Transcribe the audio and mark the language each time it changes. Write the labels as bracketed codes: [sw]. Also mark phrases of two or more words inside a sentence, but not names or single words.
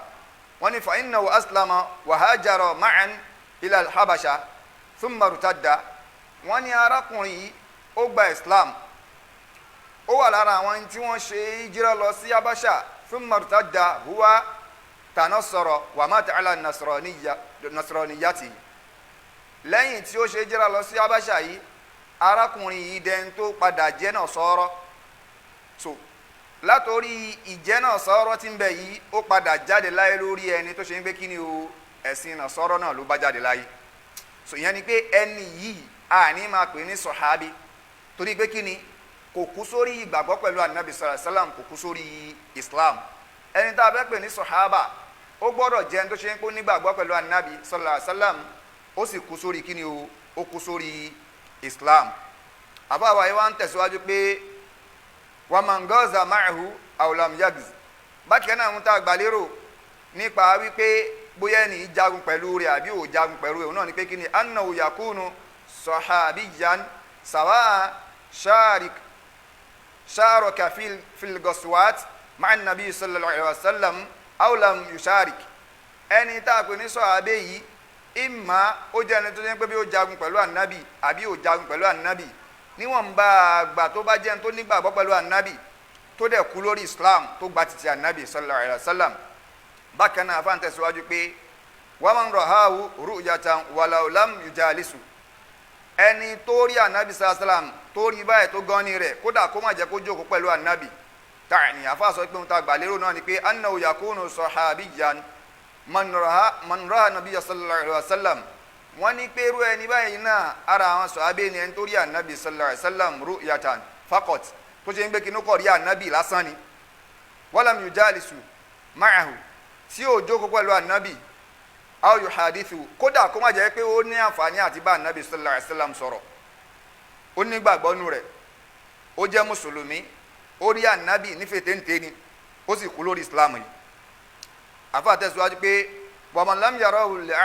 [yo] wọ́n ní [ar] فإنه أسلم وهاجر معا إلى الحبشة ثم ارتد, [yo] wọ́n ní arákùnrin yìí ó gba islam, ó wà lára àwọn tí wọ́n ṣe hijira lọ sí habasha, [ar] ثم ارتد هو تنصر ومات على النصرانية, [yo] lẹ́yìn tí ó ṣe hijira lọ sí habasha yìí arákùnrin yìí dẹni tó padà jẹ́ Nasara. so látòrí ìjẹ́ Nasara tí ń bẹ yìí ó padà jáde láyé lórí ẹni tó ṣe ń gbé kí ni o ẹ̀sìn Nasara náà ló bá jáde láyé. so ìyẹn ni pé ẹni yìí àní máa pè ní sọ̀hábí torí pé kí ni kò kú sórí ìgbàgbọ́ pẹ̀lú ànábì [ar] صلى الله عليه وسلم, [yo] kò kú sórí islam. ẹni tá a fẹ́ pè ní sọ̀hábà ó gbọ́dọ̀ jẹ́ ẹni tó ṣe ń kó nígbàgbọ́ pẹ̀lú ànábì [ar] صلى الله عليه وسلم [yo] ó sì kú sórí kí ni o ó kú sórí islam. àbáwá yìí wá ń tẹ̀síwájú pé [ar] ومن غزا معه أو لم يغز, [yo] bákan náà ń ta àgbàlérò nípa wípé bóyá ẹni jagun pẹ̀lú rẹ̀ àbí ò jagun pẹ̀lú rẹ̀ náà ni pé kí ni [ar] أنه يكون صحابيا سواء شارك في الغزوات مع النبي صلى الله عليه وسلم أو لم يشارك. [yo] ẹni tá a pè ní sọ̀hábẹ́ yìí ìmà ó jẹ́ ẹni tó ṣe pé bí ó jagun pẹ̀lú ànábì àbí ò jagun pẹ̀lú ànábì, níwọ̀n bá àgbà tó bá jẹ́ ẹni tó nígbàgbọ́ pẹ̀lú ànábì tó dẹ̀ kú lórí islam tó gba títí ànábì [ar] صلى الله عليه وسلم. [yo] bákan náà afáàn tẹ̀síwájú pé [ar] ومن رآه رؤية ولو لم يجالسه, [yo] ẹni tó rí ànábì [ar] صلى الله عليه وسلم [yo] tó rí báyìí tó gan ni rẹ̀ kódà kó má jẹ́ kó jókòó pẹ̀lú ànábì. ta'ni àfáà sọ pé ohun tá a gbà lérò náà ni pé [ar] أنه يكون صحابيا من رأى النبي صلى الله عليه وسلم, [yo] wọ́n ní pé irú ẹni báyìí náà ara àwọn sọ̀hábẹ́ ni ẹni tó rí ànábì [ar] صلى الله عليه وسلم رؤية فقط [yo] tó ṣe ń gbé kinú kọ̀ rí ànábì lásán ni [ar] ولم يجالسه معه [yo] tí ó jókòó pẹ̀lú ànábì [ar] أو يحادثه [yo] kódà kó má jẹ́ pé ó ní àǹfààní àti bá ànábì [ar] صلى الله عليه وسلم [yo] sọ̀rọ̀ ó ní gbàgbọ́ nù rẹ̀ ó jẹ́ mùsùlùmí ó rí ànábì nífẹ̀ẹ́ téńté ni ó sì kú lórí islam yìí àfa tẹ̀síwájú pé [ar] ومن لم يره